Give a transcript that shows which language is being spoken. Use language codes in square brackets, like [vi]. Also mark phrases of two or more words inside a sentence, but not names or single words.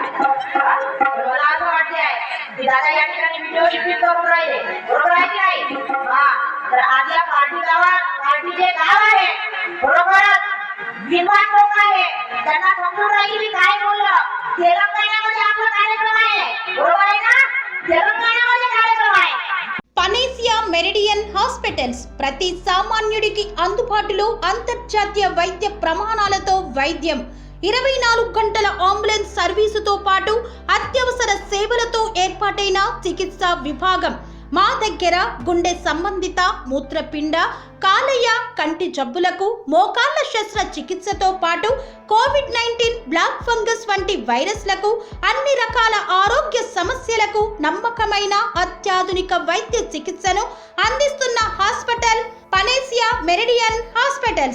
[mr] मला असं वाटले आहे की दादा या ठिकाणी व्हिडिओ शूटिंग करून राहिले, बरोबर आहे की नाही? तर आज या पार्टी गावात पार्टी जे गाव आहे बरोबरच विद्वान लोक आहे त्यांना समजून राहील मी काय बोललो. तेलंगणामध्ये आपला कार्यक्रम आहे बरोबर आहे ना. तेलंगणामध्ये कार्यक्रम आहे. [te] పనేసియా మెరిడియన్ హాస్పిటల్స్ ప్రతి సామాన్యుడికి అందుబాటులో అంతర్జాతీయ వైద్య ప్రమాణాలతో వైద్యం, 24 గంటల అంబులెన్స్ సర్వీసుతో పాటు అత్యవసర సేవలతో ఏర్పాటైన చికిత్సా విభాగం. మా దగ్గర గుండె సంబంధిత, మూత్రపిండ, కాలేయ, కంటి జబ్బులకు, మోకాళ్ల శస్త్ర చికిత్సతో పాటు కోవిడ్-19, బ్లాక్ ఫంగస్ వంటి వైరస్లకు, అన్ని రకాల ఆరోగ్య సమస్యలకు నమ్మకమైన అత్యాధునిక వైద్య చికిత్సను అందిస్తున్న హాస్పిటల్ పనేసియా మెరిడియన్ హాస్పిటల్స్.